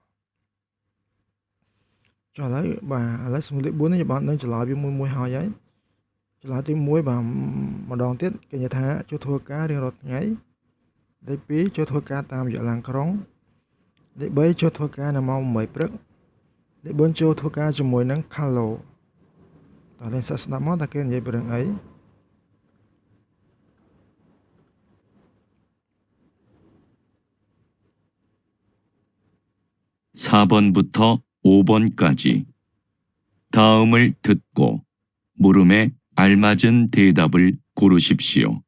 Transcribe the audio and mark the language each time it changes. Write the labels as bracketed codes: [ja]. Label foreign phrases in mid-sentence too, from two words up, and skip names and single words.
[km] ចុះឥឡូវបាទឥឡូវសំណួរលេខ4នេះបានដឹងចម្លើយវាមួយហើយចម្លើយទី1បាទម្ដងទៀតគេនិយាយថាចូលធ្វើការរៀងរាល់ថ្ងៃលេខ2ចូលធ្វើការតាមរយៈឡានក្រុងលេខ3ចូលធ្វើការនៅម៉ោង8ព្រឹកលេខ4ចូលធ្វើការជាមួយនឹងខាឡូតើលេងស្ដាប់មកតើគេនិយាយពីរឿងអី [ko] 4번부터 5번까지 다음을 듣고 물음에 알맞은 대답을 고르십시오.